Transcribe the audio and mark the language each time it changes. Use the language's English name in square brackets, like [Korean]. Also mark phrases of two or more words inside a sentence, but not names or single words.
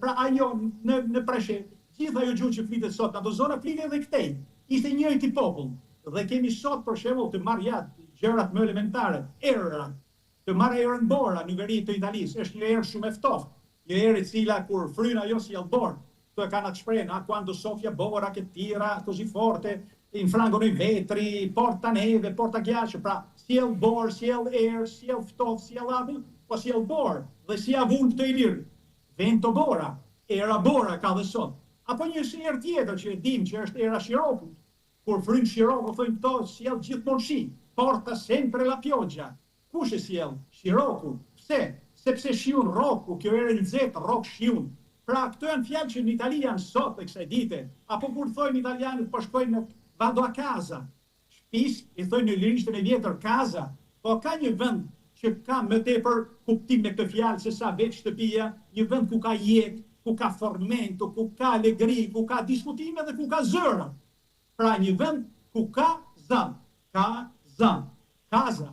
[Albanian] Pra ajo në Preshet, gjitha ajo gjuhë që flitet sot, në ato zona flitet edhe këtej. Ishte njëjti popull. Dhe kemi sot për shembull të marrë gjërat më elementare, errat, të marrë erën Bora në veri të Italisë, është një erë shumë e ftoftë, një erë e cila kur fryn ajo si albor, to e kanë atë shprehjen, [Italian] quando soffia Bora che tira così forte, infrangono i vetri, porta neve, porta ghiaccio, [Albanian] pra sjell bor, sjell erë, sjell ftoft, sjell avull, po sjell bor, dhe si avull të Ilir, vento Bora, era Bora ka dhe sot. Apo një erë tjetër që e dim që është era Shirokut, kur fryn Shiroko, thojnë to, sjell gjithmonë shi, [Italian] porta sempre la pioggia. [Albanian] Kush e sjell? Shiroku. Pse? Sepse shiun roku, kjo erë në zetë, rok shiun. Pra këto janë fjalë që në Itali janë sot e kësaj dite, apo kur thojnë italianët po shkojnë në [Italian] vado a casa, [Albanian] shtëpis, i thojnë në lirishtën e vjetër casa, po ka një vend që ka më tepër kuptim me këtë fjalë se sa vetë shtëpia, një vend ku ka jetë, ku ka formento, ku ka alegri, ku ka diskutime dhe ku ka zëra. Pra një vend ku ka zan, kaza.